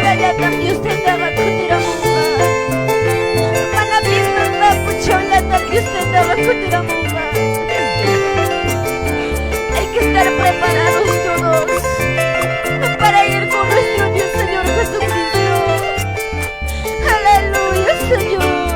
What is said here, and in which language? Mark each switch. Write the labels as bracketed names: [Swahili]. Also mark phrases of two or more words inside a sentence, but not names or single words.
[Quechua] Yatam yustentaqa kutiramunqa. Mana pisqanqa puchawllatam yustentaqa kutiramunqa. [Spanish] Hay que estar preparados todos para ir con nuestro Dios Señor Jesucristo. Aleluya, Señor.